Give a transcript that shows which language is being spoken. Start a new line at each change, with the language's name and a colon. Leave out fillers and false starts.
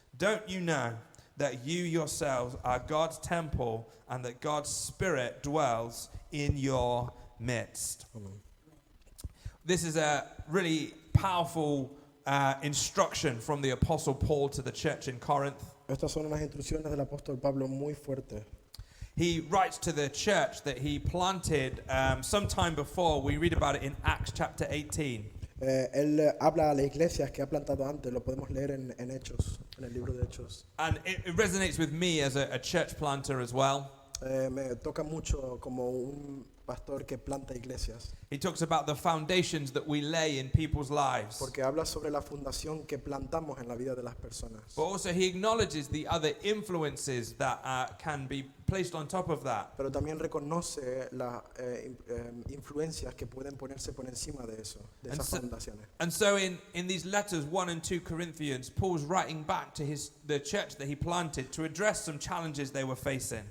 English: Don't you know that you yourselves are God's temple and that God's Spirit dwells in your midst? This is a really powerful instruction from the Apostle Paul to the church in Corinth.
Spanish: Estas son unas instrucciones del apóstol Pablo muy fuertes.
English: He writes to the church that he planted sometime before. We read about it in Acts chapter 18.
Spanish: Él habla a las iglesias que ha plantado antes, lo podemos leer en Hechos, en el libro de Hechos.
English: And it resonates with me as a church planter as well.
Spanish: Me toca mucho como un pastor que planta iglesias,
English: He talks about the foundations that we lay in people's lives.
Spanish: porque habla sobre la fundación que plantamos en la vida de las personas.
English: But also he acknowledges the other influences that can be placed on top of that.
Spanish: Pero también reconoce las influencias que pueden ponerse por encima de eso, de
English: And
Spanish: esas
English: so-
Spanish: fundaciones.
English: And so in these letters 1 and 2 Corinthians, Paul's writing back to the church that he planted to address some challenges they were facing.